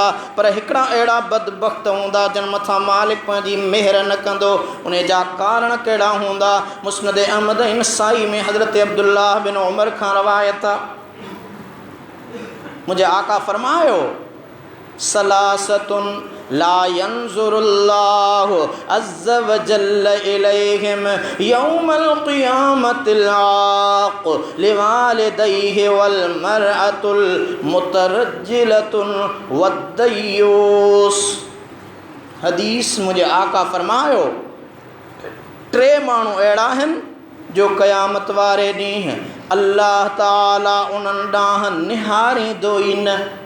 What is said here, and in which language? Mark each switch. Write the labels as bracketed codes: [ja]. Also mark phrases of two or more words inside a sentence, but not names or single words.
[sd] पर हिकिड़ा अहिड़ा बदबख़्त हूंदा जन मथां मालिक पंहिंजी मेहर न कंदो। उन जा कारण कहिड़ा हूंदा? मुस्नद अहमद ऐं नसाई में हज़रत अब्दुल्लाह बिन उमर खां रवायत आहे, मुंहिंजे आका फ़रमायो, [ar] ثلاثة لا ينظر الله عز وجل إليهم يوم القيامة العاق لوالديه والمرأة المترجلة والديوث. [sd] हदीस मुंहिंजे आका फरमायो, 3 माण्हू अहिड़ा आहिनि जो क़यामत वारे ॾींहुं अल्लाह ताला उन्हनि ॾांहुं निहारींदो ई न।